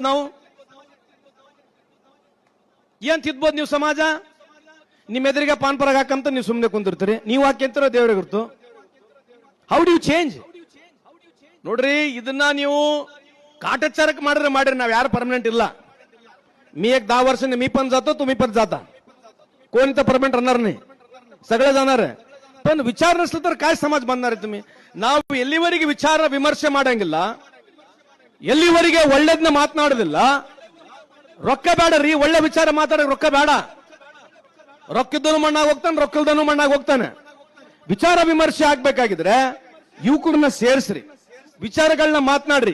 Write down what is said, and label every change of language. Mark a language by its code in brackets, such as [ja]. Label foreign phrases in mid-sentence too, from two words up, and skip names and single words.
[kn] ನಾವು ಏನ್ ತಿದ್ಬೋದು? ನೀವು ಸಮಾಜ ನಿಮ್ಮ ಎದುರಿಗೆ ಪಾನ್ ಪರಾಗ ಹಾಕಂತ ನೀವು ಸುಮ್ಮನೆ ಕುಂದಿರ್ತೀರಿ. ನೀವು ಹಾಕಿಂತಾರ ದೇವರಿಗೆ ಗುರ್ತು. [en] how do you change? [kn] ನೋಡ್ರಿ, ಇದನ್ನ ನೀವು ಕಾಟಚಾರಕ್ಕೆ ಮಾಡಿದ್ರೆ ನಾವ್ ಯಾರು ಪರ್ಮನೆಂಟ್ ಇಲ್ಲ. [mr] मी 10 वर्षांनी मी पण जातो, तुम्ही पण जाता. कोण इथं परमनंट राहणार नाही, सगळे जाणार आहे. पण विचार नसलं तर काय समाज बांधणार आहे तुम्ही? [kn] ನಾವು ಎಲ್ಲಿವರೆಗೆ ವಿಚಾರ ವಿಮರ್ಶೆ ಮಾಡಂಗಿಲ್ಲ, ಎಲ್ಲಿವರೆಗೆ ಒಳ್ಳೇದನ್ನ ಮಾತನಾಡೋದಿಲ್ಲ, ರೊಕ್ಕ ಬೇಡರಿ, ಒಳ್ಳೆ ವಿಚಾರ ಮಾತಾಡೋಕೆ ರೊಕ್ಕ ಬೇಡ. ರೊಕ್ಕಿದ್ದನು ಮಣ್ಣಾಗ ಹೋಗ್ತಾನೆ, ರೊಕ್ಕಲ್ದನು ಮಣ್ಣಾಗ ಹೋಗ್ತಾನೆ. ವಿಚಾರ ವಿಮರ್ಶೆ ಆಗ್ಬೇಕಾಗಿದ್ರೆ ಯುವಕರನ್ನ ಸೇರಿಸ್ರಿ, ವಿಚಾರಗಳನ್ನ ಮಾತನಾಡ್ರಿ.